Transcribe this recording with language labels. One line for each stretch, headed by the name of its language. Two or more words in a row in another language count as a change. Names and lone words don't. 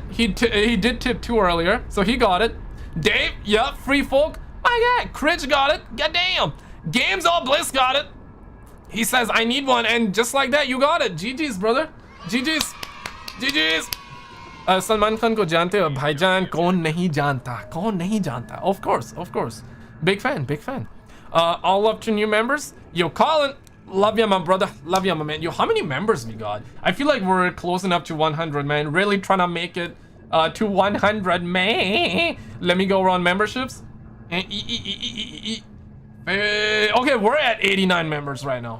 English: He did tip 2 earlier, so he got it. Dave, yeah, Free Folk. My God, Critch got it. Goddamn. Games All Bliss got it. He says, I need one, and just like that, you got it. GG's, brother. GG's. GG's.
Hindi: सलमान खान को जानते हो? भाईजान, कौन नहीं जानता? कौन नहीं जानता?
English: Of course, of course. Big fan, big fan. All up to new members. Yo, Colin, love ya, my brother. Love ya, my man. Yo, how many members we got? I feel like we're close enough to 100, man. Really trying to make it to 100, man. Let me go around memberships. Okay, we're at 89 members right now.